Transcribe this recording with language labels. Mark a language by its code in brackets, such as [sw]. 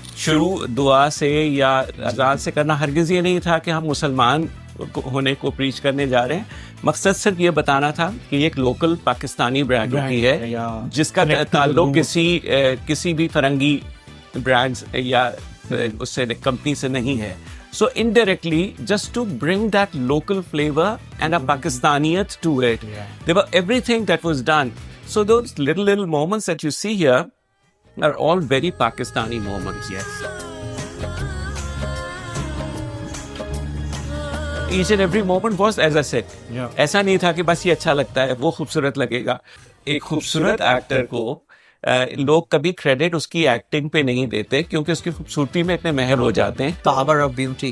[hi] शुरू दुआ से या अज़ान से करना हरगिज़ ये नहीं था कि हम मुसलमान होने को प्रीच करने जा रहे हैं। मकसद सिर्फ ये बताना था कि एक लोकल पाकिस्तानी ब्रांड की है जिसका ताल्लुक किसी भी फरंगी ब्रांड्स या उससे कंपनी से नहीं है। [en] So indirectly, just to bring that local flavor and a Pakistaniyat to it, there were everything that was done. So those little moments that you see here are all very Pakistani moments. Yes. Each and every moment was, as I said, [hi] ऐसा नहीं था कि बस ये अच्छा लगता है, वो खूबसूरत लगेगा। एक खूबसूरत एक्टर को लोग कभी क्रेडिट उसकी एक्टिंग पे नहीं देते क्योंकि उसकी खूबसूरती में इतने महल हो जाते हैं। Power of beauty,